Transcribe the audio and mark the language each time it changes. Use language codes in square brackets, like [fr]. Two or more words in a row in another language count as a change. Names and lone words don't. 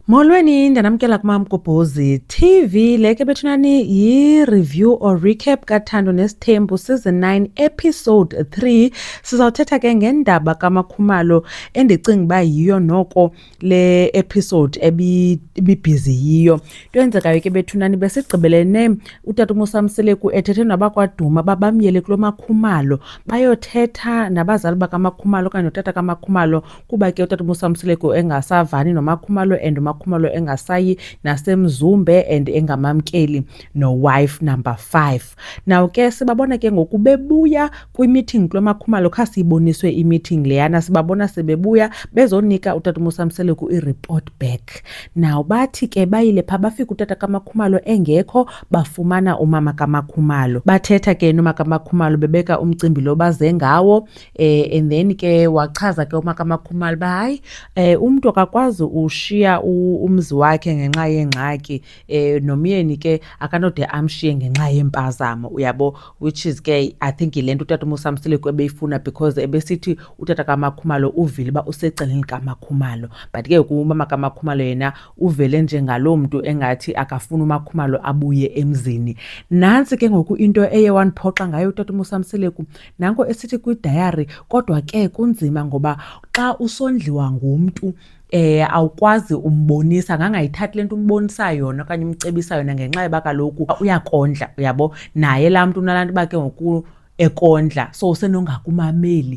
[xh] Molweni ndanamkela kuMamgobhozi TV. Leke bethunani yi- [en] review or recap [xh] kaThando Nesithembu [en] season 9 episode 3. [xh] Sizawuthetha ke ngendaba kaMakhumalo endicinga uba yiyo noko le episode ebibhizi yiyo. Into eyenzekayo ke bethunani besigqibelene utata uMusa Mseleku ethethe nabakwaDuma babamyele kulo Makhumalo bayothetha nabazali bakaMakhumalo okanye utata kaMakhumalo kuba ke utata uMusa Mseleku engasavani noMakhumalo and uMakhumalo engasayi nasemzumbe and engamamkeli no- [en] wife number 5. [xh] Now ke sibabona ke ngoku bebuya kwi-meeting kulo Makhumalo khasiyiboniswe i-meeting leyana sibabona sebebuya bezonika utata uMusa Mseleku i- [en] report back. [xh] Now bathi ke bayile pha bafika utata kaMakhumalo engekho bafumana umama kaMakhumalo. Bathetha ke noma kaMakhumalo bebeka umcimbi lo baze ngawo [en] and then [xh] ke wachaza ke umama kaMakhumalo ba hayi umuntu akakwazi ushiya umzi wakhe ngenxa yengxaki nomyeni ke akanode amshiye ngenxa yempazamo uyabo, [en] which is [xh] ke [en] I think [xh] ilento utata uMusa Mseleku ebeyifuna because ebesithi utata kaMakhumalo uvile ba useceleni kaMakhumalo, but ke umama kaMakhumalo yena uvele njengaloo mntu engathi akafuna uMakhumalo abuye emzini. Nansi ke ngoku into eye waniphoxa ngayo utata uMusa Mseleku nanko esithi kwi-diary, kodwa ke kunzima ngoba xa usondliwa ngumntu awukwazi umbonisa ngangayithathi lento umbonisa yona okanye umcebisa yona ngenxa yeba kaloku uyakondla uyabo, naye laa mntu unalantu bakhe ngoku ekondla so usenongakumameli.